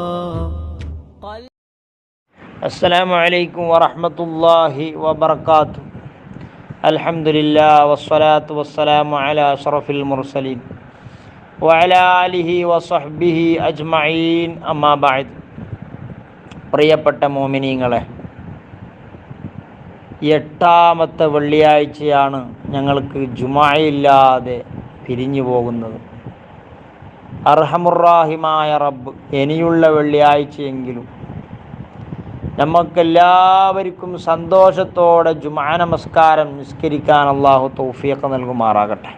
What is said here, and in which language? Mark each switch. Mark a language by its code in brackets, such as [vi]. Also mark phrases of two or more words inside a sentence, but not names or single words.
[ar] السلام عليكم ورحمة الله وبركاته. الحمد لله والصلاة والسلام على أشرف المرسلين وعلى آله وصحبه أجمعين. أما بعد. [ml] പ്രിയപ്പെട്ട മോമിനീങ്ങളെ, എട്ടാമത്തെ വെള്ളിയാഴ്ചയാണ് ഞങ്ങൾക്ക് ജുമായില്ലാതെ പിരിഞ്ഞു പോകുന്നത്. അർഹമുറാഹിമായ റബ്ബ് ഇനിയുള്ള വെള്ളിയാഴ്ചയെങ്കിലും നമുക്കെല്ലാവർക്കും സന്തോഷത്തോടെ ജുമാ നമസ്കാരം നിസ്കരിക്കാൻ അള്ളാഹു തൗഫീഖ് നൽകുമാറാകട്ടെ.